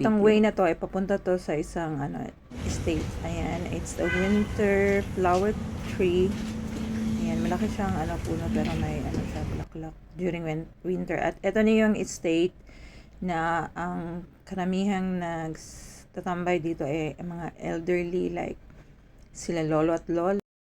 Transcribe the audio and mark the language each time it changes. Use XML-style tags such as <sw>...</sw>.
<tl>Itong way na to, ay papunta to sa isang, estate.</tl> <en>Ayan, it's the winter flower tree.</en> <tl>Ayan, malaki siyang puno pero may siya bulaklak during winter. At ito na yung estate na ang karamihang nagtatambay dito mga elderly like sila lolo at lola.</tl>